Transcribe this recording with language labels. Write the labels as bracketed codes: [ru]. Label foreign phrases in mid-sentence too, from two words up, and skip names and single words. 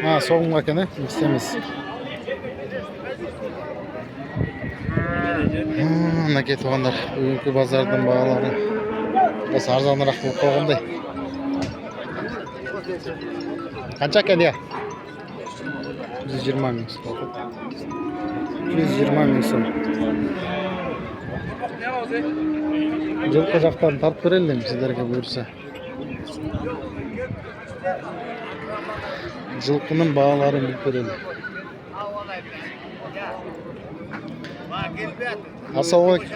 [uz] Ha, so'ng ekan, istemiz. Mana ketganlar. Bugungi bozordan baholari biz arzonroq bo'lib qolganday. Qancha ekan ya? 120 ming so'm. 120 ming so'm. [kk] Жылқы жақтан тартып берелім сіздерге бұйырса. Жылқының бағаларын біліп берелім. Ассалаумағалейкум.